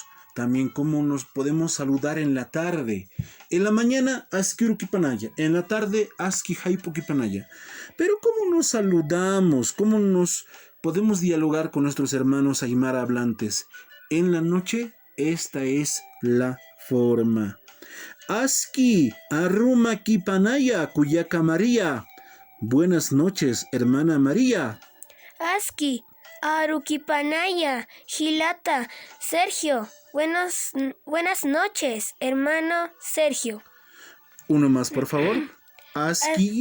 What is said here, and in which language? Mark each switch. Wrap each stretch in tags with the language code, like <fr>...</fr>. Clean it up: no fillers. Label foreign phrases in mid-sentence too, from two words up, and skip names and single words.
<es>También cómo nos podemos saludar en la tarde. En la mañana,</es> <ay>Aski Urukipanaya.</ay> <es>En la tarde,</es> <ay>Aski Haipu Kipanaya.</ay> <es>Pero ¿cómo nos saludamos? ¿Cómo nos podemos dialogar con nuestros hermanos aymara hablantes? En la noche, Esta es la forma.</es> <ay>Aski, arruma kipanaya, Kuyaka María.</ay> <es>Buenas noches, hermana María.</es> <ay>Aski, Aruquipanaya, Gilata, Sergio.</ay> <es>Buenas noches, hermano Sergio. Uno más, por favor.</es> <ay>Aski,</ay>